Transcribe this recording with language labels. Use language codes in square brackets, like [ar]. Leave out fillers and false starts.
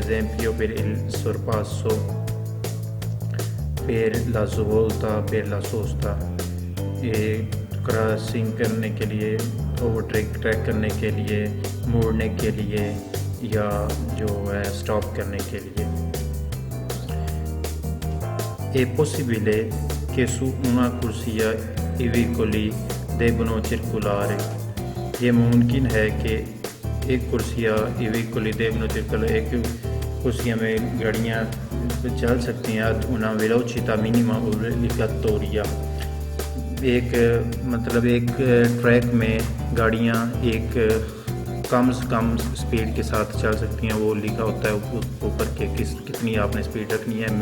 [it] esempio per il sorpasso, per la svolta, per la sosta, [hi] ये crossing करने के लिए, ओवरटेक ट्रैक करने के लिए, मोड़ने के लिए या जो है स्टॉप करने के लिए। [it] È possibile che su una corsia i vicoli devono circolare। [hi] ये मुमकिन है कि एक कुर्सियाँ [it] i vicoli devono circolare, [hi] एक कुर्सियाँ में गाड़ियाँ चल सकती हैं [it] ad una velocità minima obbligatoria। [hi] एक मतलब एक ट्रैक में गाड़ियाँ एक कम से कम स्पीड के साथ चल सकती हैं, वो लिखा होता है ऊपर के कितनी आपने स्पीड रखनी है।